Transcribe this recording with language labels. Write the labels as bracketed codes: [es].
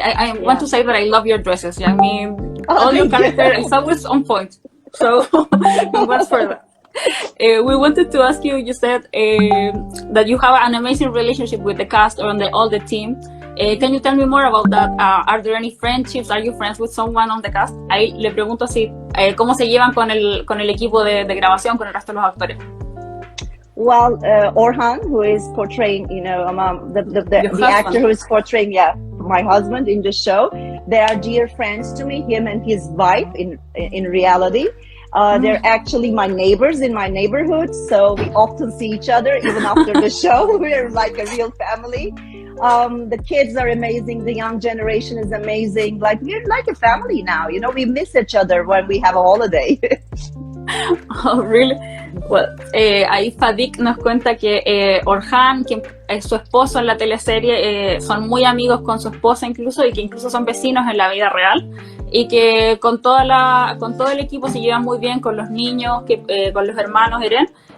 [en] I want to say that I love your dresses. Yeah, I mean, all your character is always on point. So, congrats for that. We wanted to ask you, you said that you have an amazing relationship with the cast or all the team. Can you tell me more about that? Are there any friendships? Are you friends with someone on the cast? [es] Ahí le pregunto si, ¿cómo se llevan con el equipo de grabación, con el resto de los actores? [en] Well, Orhan, who is portraying, the actor who is portraying, my husband in the show, they are dear friends to me, him and his wife in reality. They're actually my neighbors in my neighborhood, so we often see each other even after the show. We're like a real family. The kids are amazing. The young generation is amazing. Like, we're like a family now. You know, we miss each other when we have a holiday. Oh, really? Well, [es] ahí Fadik nos cuenta que Orhan, quien es su esposo en la teleserie, son muy amigos con su esposa incluso, y que incluso son vecinos en la vida real, y que con todo el equipo se llevan muy bien, con los niños, con los hermanos Eren,